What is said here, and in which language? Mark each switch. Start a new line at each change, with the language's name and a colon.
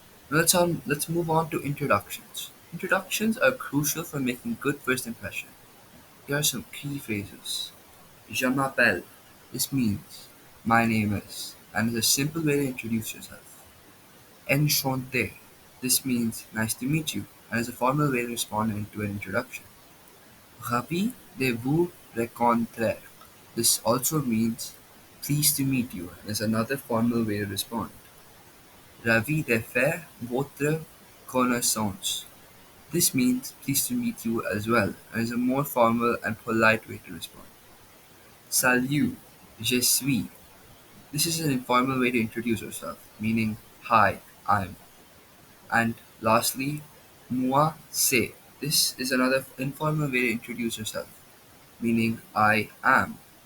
English: Let's move on to introductions. Introductions are crucial for making good first impression. Here are some key phrases.
French: Je m'appelle.
English: This means my name is, and is a simple way to introduce yourself.
French: Enchanté.
English: This means nice to meet you, and is a formal way to respond to an introduction.
French: Ravi de vous rencontrer.
English: This also means pleased to meet you, and is another formal way to respond.
French: Ravi de faire votre connaissance.
English: This means pleased to meet you as well, and is a more formal and polite way to respond.
French: Salut, je suis.
English: This is an informal way to introduce yourself, meaning hi, I'm. And lastly,
French: moi c'est.
English: This is another informal way to introduce yourself, meaning I am.